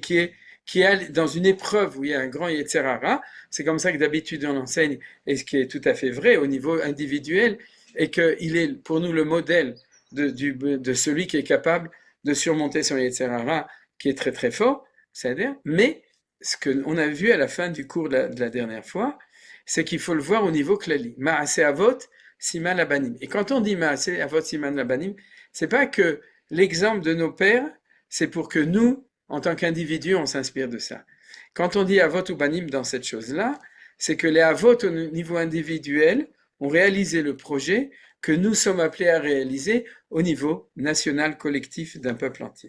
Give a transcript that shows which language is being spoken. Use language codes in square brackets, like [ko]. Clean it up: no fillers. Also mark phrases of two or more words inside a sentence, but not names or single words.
[fr] est dans une épreuve où il y a un grand [he] יצר הרע, [fr] c'est comme ça que d'habitude on enseigne, et ce qui est tout à fait vrai au niveau individuel, et qu'il est pour nous le modèle de celui qui est capable de surmonter son [he] יצר הרע, [fr] qui est très très fort, c'est-à-dire, mais ce qu'on a vu à la fin du cours de la dernière fois, c'est qu'il faut le voir au niveau klali. [he] מעשה אבות סימן לבנים. [fr] Et quand on dit [he] מעשה אבות סימן לבנים, [fr] c'est pas que l'exemple de nos pères, c'est pour que nous, en tant qu'individus, on s'inspire de ça. Quand on dit avot ou banim dans cette chose-là, c'est que les avot au niveau individuel ont réalisé le projet que nous sommes appelés à réaliser au niveau national collectif d'un peuple entier.